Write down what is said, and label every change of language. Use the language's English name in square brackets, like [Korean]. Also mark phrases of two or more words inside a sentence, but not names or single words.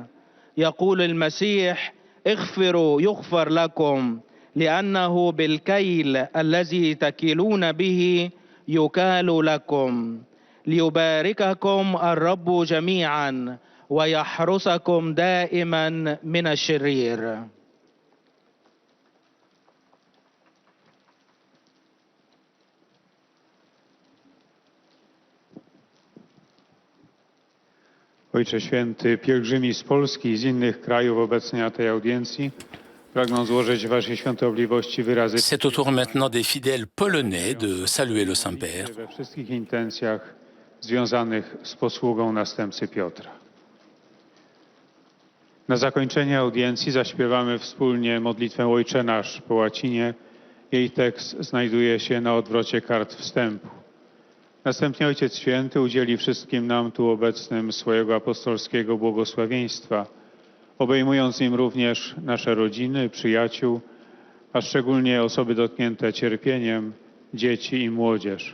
[Arabic] يقول المسيح: اغفروا يغفر لكم، لأنه بالكيل الذي تكيلون به يكال لكم. ليبارككم الرب جميعا ويحرسكم دائما من الشرير. [Polish] Ojcze Święty, pielgrzymi z Polski i z innych krajów obecni na tej audiencji pragną złożyć Waszej Świątobliwości wyrazy [French] C'est au tour maintenant des fidèles polonais de saluer le Saint-Père. [Polish] we wszystkich intencjach związanych z posługą następcy Piotra. Na zakończenie audiencji zaśpiewamy wspólnie modlitwę Ojcze Nasz po łacinie. Jej tekst znajduje się na odwrocie kart wstępu. Następnie Ojciec Święty udzieli wszystkim nam tu obecnym swojego apostolskiego błogosławieństwa, obejmując nim również nasze rodziny, przyjaciół, a szczególnie osoby dotknięte cierpieniem, dzieci i młodzież.